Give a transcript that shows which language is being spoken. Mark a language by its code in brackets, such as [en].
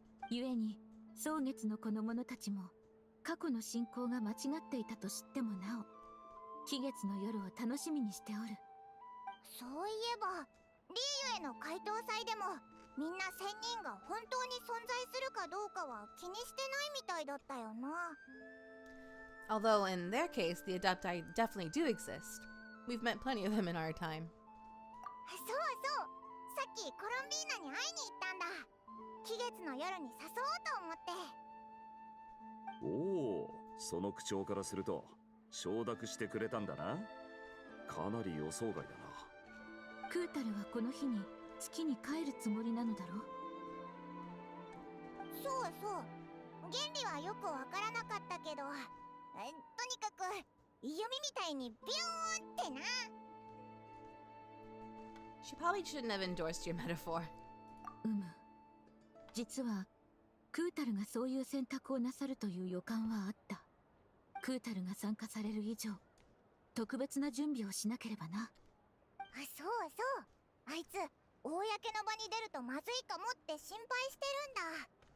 [ja] 故に蒼月の子の者たちも過去の信仰が間違っていたと知ってもなお鬼月の夜を楽しみにしておる。そういえばリーユへの回答祭でもみんな仙人が本当に存在するかどうかは気にしてないみたいだったよな。 [en] Although in their case, the Adepti definitely do exist. We've met plenty of them in our time. [ja] そうそう、さっきコロンビーナに会いに行ったんだ。鬼月の夜に誘おうと思って。おお、その口調からすると承諾してくれたんだな。かなり予想外だな。クータルはこの日に月に帰るつもりなのだろう。そうそう、原理はよくわからなかったけど、とにかく弓みたいにビューンってな。 [en] She probably shouldn't have endorsed your metaphor. [ja] 実はクータルがそういう選択をなさるという予感はあった。クータルが参加される以上特別な準備をしなければな。そうそう、あいつ公の場に出るとまずいかもって心配してるんだ。